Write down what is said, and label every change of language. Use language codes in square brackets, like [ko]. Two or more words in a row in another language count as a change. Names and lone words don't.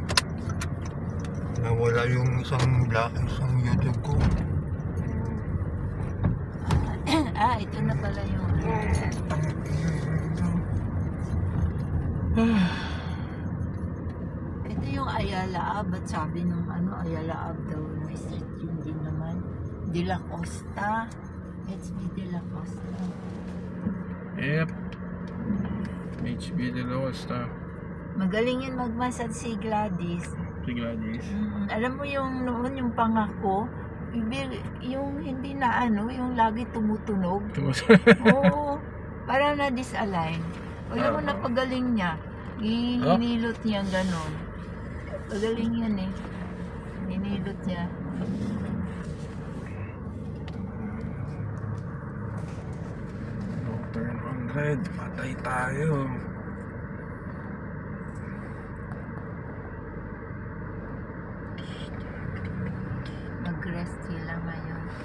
[tl] Nawala yung isang YouTube ko. Ito na pala yung... Ito yung Ayala Ave. At sabi nung Ayala Ave daw na street yun din naman. De La Costa. HB De La Costa. Yep. HB De La Costa. Magaling yan magmasad si Gladys. Si Gladys. Alam mo yung noon yung pangako, yung hindi na yung lagi tumutunog. Oo, parang na-disalign. Alam mo napagaling niya. Hinilot niya ganon. Pagaling yan eh. Hinilot niya. Turn 100. Patay tayo. Mag-rest sila ngayon.